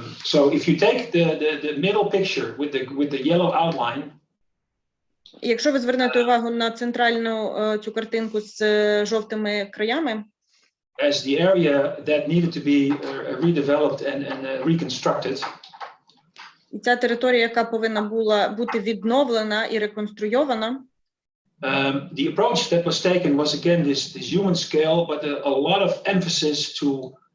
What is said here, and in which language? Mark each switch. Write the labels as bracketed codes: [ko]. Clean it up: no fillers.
[en] So if you take the middle picture with the yellow outline. [uk] Якщо ви звернете увагу на центральну цю картинку з жовтими краями. [en] As the area that needed to be redeveloped and reconstructed. [uk] І ця територія, яка повинна була бути відновлена і реконструйована. [en] The approach that was taken was again this human scale, but a lot of emphasis to